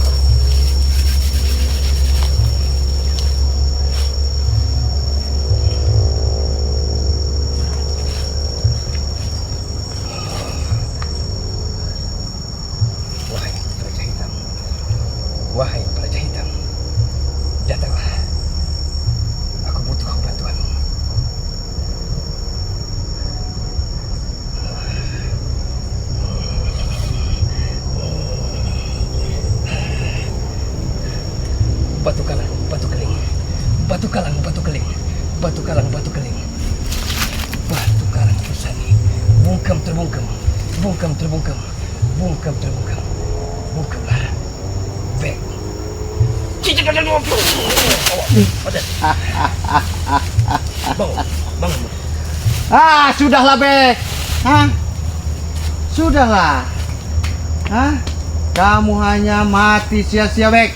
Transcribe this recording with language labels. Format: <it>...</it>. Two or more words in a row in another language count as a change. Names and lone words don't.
<id>Wahai Praja Hitam, wahai Praja Hitam, datanglah. Aku butuh bantuanmu. Batu kalang, batu keling. Batu kalang, batu keling. Batu kalang, batu keling. Batu kalang Kusani. Bungkam terbungkam. Bungkam terbungkam. Bungkam terbungkam. Bungkamlah. Bek. Cicit ada 20. Padat. Bangun, bangun. Ah, sudahlah, Bek. Hah? Sudahlah. Hah? Kamu hanya mati sia-sia, Bek.</id>